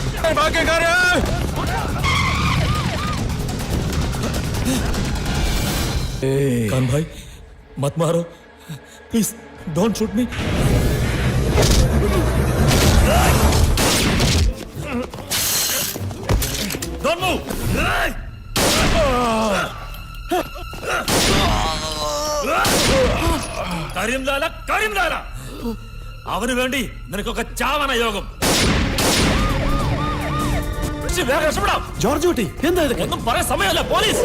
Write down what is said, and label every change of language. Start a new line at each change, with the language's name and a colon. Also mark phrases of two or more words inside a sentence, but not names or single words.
Hindi: कान भाई मत मारो
English: please don't shoot me don't move
Malayalam: കരിംലാല അവന് വേണ്ടി നിനക്കൊക്കെ ചാവണ യോഗം. ജോർജ് കുട്ടി എന്താ ഇത്? ഒന്നും പറയാൻ സമയമല്ല. പോലീസ്